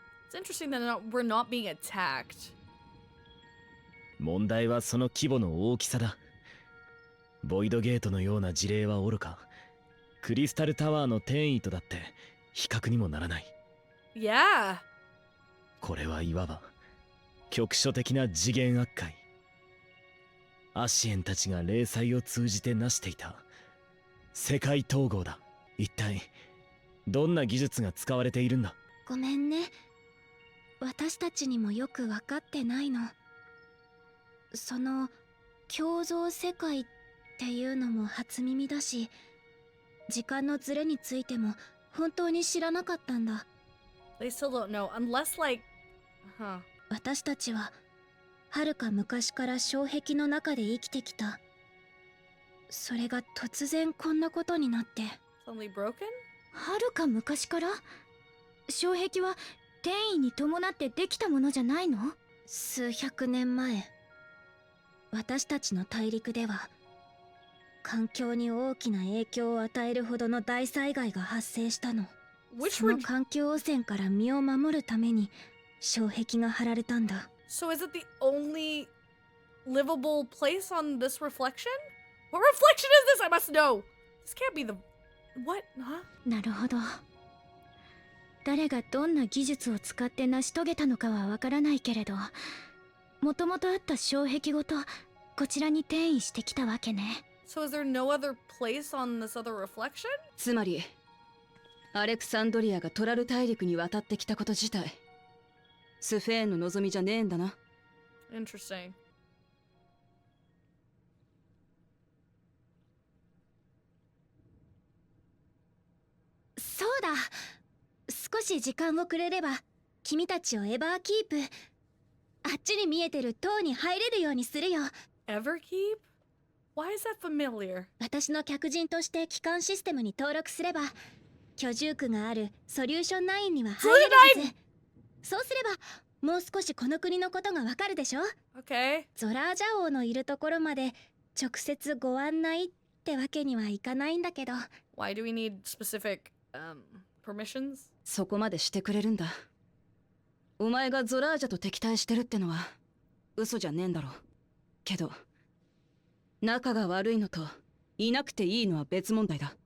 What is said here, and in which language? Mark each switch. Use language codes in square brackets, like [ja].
[en] It's interesting that we're not being attacked. [ja] 問題はその規模の大きさだ。ボイドゲートのような事例はおろか、クリスタルタワーの転移とだって比較にもならない。 [en] Yeah. [ja] これはいわば局所的な次元悪解。アシエンたちが霊祭を通じて成していた世界統合だ。一体どんな技術が使われているんだ？ごめんね。私たちにもよく分かってないの。その共造世界っていうのも初耳だし、時間のズレについても本当に知らなかったんだ。 [en] They still don't know, unless like, huh. [ja] 私たちは遥か昔から障壁の中で生きてきた。それが突然こんなことになって。 [en] Suddenly broken? [ja] 遥か昔から障壁は転移に伴ってできたものじゃないの？数百年前、私たちの大陸では環境に大きな影響を与えるほどの大災害が発生したの。その環境汚染から身を守るために障壁が張られたんだ。 [en] So is it the only livable place on this reflection? What reflection is this? I must know. This can't be the... What? Huh? [ja] なるほど。誰がどんな技術を使って成し遂げたのかはわからないけれど、もともとあった障壁ごとこちらに転移してきたわけね。 [en] So is there no other place on this other reflection? [ja] つまりアレクサンドリアがトラル大陸に渡ってきたこと自体スフェーンの望みじゃねえんだな。 [en] Interesting. [ja] そうだ。少し時間をくれれば君たちをエバーキープ、あっちに見えてる塔に入れるようにするよ。 [en] Everkeep? Why is that familiar? [ja] 私の客人として機関システムに登録すれば居住区があるソリューション9には入れるはず。そうすればもう少しこの国のことがわかるでしょ。 [en] Okay. [ja] ゾラージャ王のいるところまで直接ご案内ってわけにはいかないんだけど。 [en] Why do we need specific, permissions? [ja] そこまでしてくれるんだ。お前がゾラージャと敵対してるってのは嘘じゃねえんだろうけど、仲が悪いのといなくていいのは別問題だ。